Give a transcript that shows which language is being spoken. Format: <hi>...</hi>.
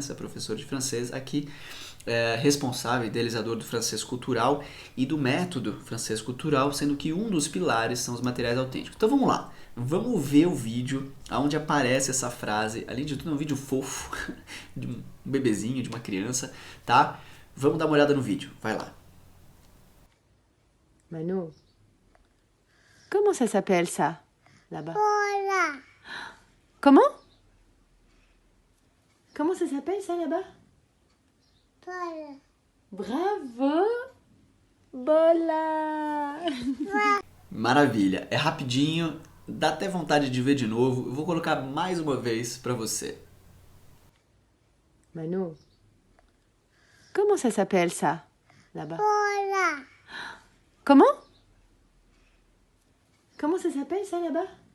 <pt>Sou professor de francês aqui, responsável, idealizador do francês cultural e do método francês cultural, sendo que um dos pilares são os materiais autênticos. Então vamos lá, vamos ver o vídeo onde aparece essa frase. Além de tudo, é um vídeo fofo de um bebezinho, de uma criança, tá? Vamos dar uma olhada no vídeo, vai lá.</pt> <fr>Manu, comment ça s'appelle ça, là-bas?</fr> <pt>Bola.</pt> <fr>Comment? Comment ça s'appelle ça, là-bas?</fr> <pt>Bola.</pt> <fr>Bravo! Bola!</fr> <pt>Maravilha, é rapidinho, dá até vontade de ver de novo. Eu vou colocar mais uma vez para você.</pt> <fr>Manu, comment ça s'appelle ça, là-bas?</fr> <pt>Bola.</pt> <fr>Comment? Comment ça s'appelle ça, là-bas?</fr>